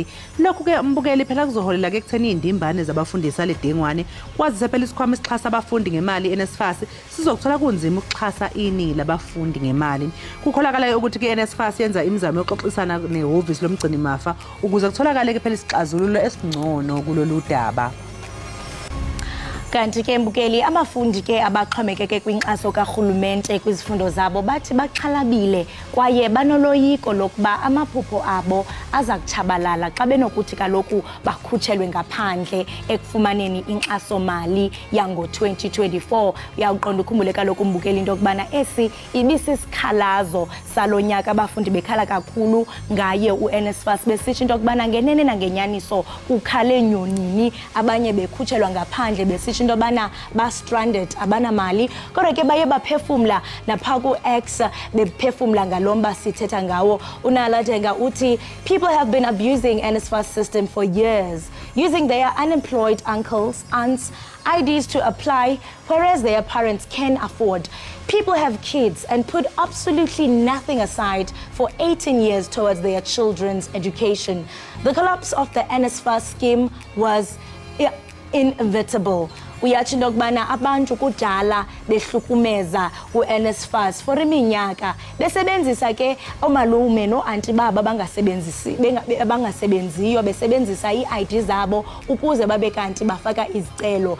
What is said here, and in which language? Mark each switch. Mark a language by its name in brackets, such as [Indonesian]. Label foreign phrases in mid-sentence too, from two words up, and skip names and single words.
[Zulu] Lokhu ke umbukeli phela kuzoholela ke ekutheni indimbane zabafundisi aledengwane kwazise phela isikhwama esixhasa abafundi ngemali NSFAS sizokuthola kunzima ukuxhasa iningi labafundi ngemali. Kukholakala ukuthi ke NSFAS yenza imizamo yokuxoxisana nehhovisi lomgcinimafa ukuze kutholakale ke phela isixazululo esingcono kulolu daba. [Xhosa] Kanti ke mbukeli abafundi ke abaxhomekeke kwinkxaso karhulumente kwizifundo zabo bathi baxhalabile kwaye banoloyiko lokuba amaphupho abo aza kutshabalala xa benokuthi kaloku bakhutshelwe ngaphandle ekufumaneni inkxaso mali yango 2024. Uyaqonda ukhumbule kaloku mbukeli into kubana esi ibisisikhalazo salonyaka abafundi bekhala kakhulu ngaye uNSFAS besithi into kubana ngenene nangenyaniso kukhale nyonini, abanye bekhutshelwa ngaphandle besithi into bana ba stranded abana mali, kodwa ke baye baphefumla napha ku-X bephefumla ngalomba sithetha ngawo. Unalatenga uthi, [English] people have been abusing NSFAS system for years, using their unemployed uncles, aunts, IDs to apply, whereas their parents can afford. People have kids and put absolutely nothing aside for 18 years towards their children's education. The collapse of the NSFAS scheme was inevitable. [Xhosa] Uyatsho into kubana abantu kudala behlukumeza uNSFAS for iminyaka besebenzisa ke omalume no-anti baba bangasebenziyo besebenzisa ii-ID zabo ukuze babe kanti bafaka izicelo.